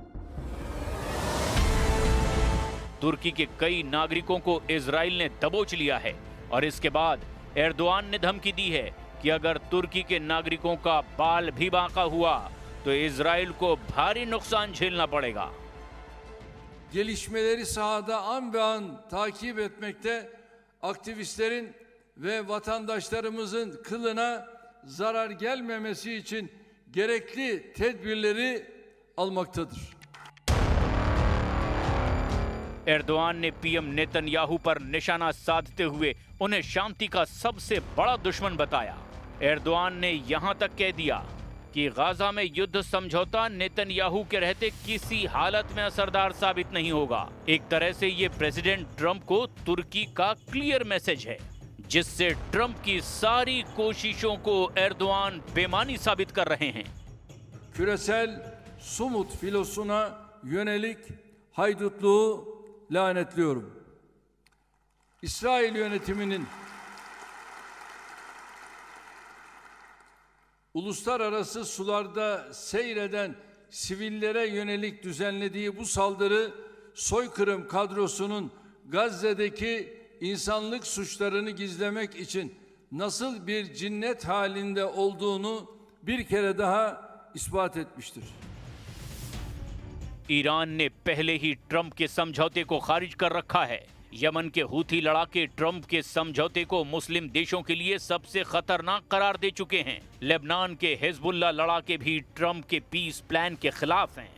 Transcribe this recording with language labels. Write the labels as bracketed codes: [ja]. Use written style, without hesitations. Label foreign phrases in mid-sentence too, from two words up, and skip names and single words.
[hi] तुर्की के कई नागरिकों को इजराइल ने दबोच लिया है और इसके बाद एर्दोआन ने धमकी दी है कि अगर तुर्की के नागरिकों का बाल भी बांका हुआ तो इजराइल को भारी नुकसान झेलना पड़ेगा। [tr] Gelişmeleri sahada an be an takip etmekte, aktivistlerin ve vatandaşlarımızın kılına zarar gelmemesi için gerekli tedbirleri almaktadır. [hi] एर्दोआन ने पीएम नेतन्याहू पर निशाना साधते हुए उन्हें शांति का सबसे बड़ा दुश्मन बताया। एर्दोआन ने यहां तक कह दिया कि गाजा में युद्ध समझौता नेतन्याहू के रहते किसी हालत में असरदार साबित नहीं होगा। एक तरह से ये प्रेसिडेंट ट्रंप को तुर्की का [en] clear message [hi] है, जिससे ट्रंप की सारी कोशिशों को एर्दोआन बेमानी साबित कर रहे हैं। [tr] Küresel Sumut filosuna yönelik haydutluğu lanetliyorum. İsrail yönetiminin uluslararası sularda seyreden sivillere yönelik düzenlediği bu saldırı soykırım kadrosunun Gazze'deki insanlık suçlarını gizlemek için nasıl bir cinnet halinde olduğunu bir kere daha ispat etmiştir. [hi] ईरान ने पहले ही ट्रंप के समझौते को खारिज कर रखा है। यमन के हूथी लड़ाके ट्रंप के समझौते को मुस्लिम देशों के लिए सबसे खतरनाक करार दे चुके हैं। लेबनान के हिजबुल्लाह लड़ाके भी ट्रंप के [en] peace plan [hi] के खिलाफ हैं।